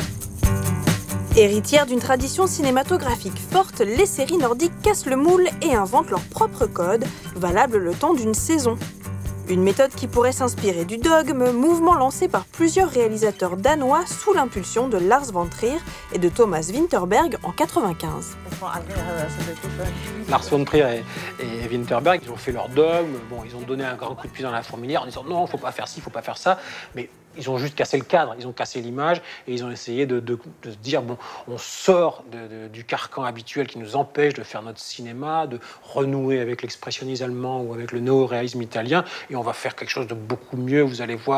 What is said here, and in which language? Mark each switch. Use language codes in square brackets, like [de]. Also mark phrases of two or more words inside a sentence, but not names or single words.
[fr] Héritières d'une tradition cinématographique forte, les séries nordiques cassent le moule et inventent leur propre code, valable le temps d'une saison. Une méthode qui pourrait s'inspirer du dogme, mouvement lancé par plusieurs réalisateurs danois sous l'impulsion de Lars von Trier et de Thomas Vinterberg en 1995. Lars von Trier et Vinterberg, ils ont fait leur dogme. Bon, ils ont donné un grand coup de pied dans la fourmilière en disant non, faut pas faire ci, faut pas faire ça. Mais ils ont juste cassé le cadre, ils ont cassé l'image et ils ont essayé de se dire bon, on sort du carcan habituel qui nous empêche de faire notre cinéma, de renouer avec l'expressionnisme allemand ou avec le néo-réalisme italien et on va faire quelque chose de beaucoup mieux, vous allez voir.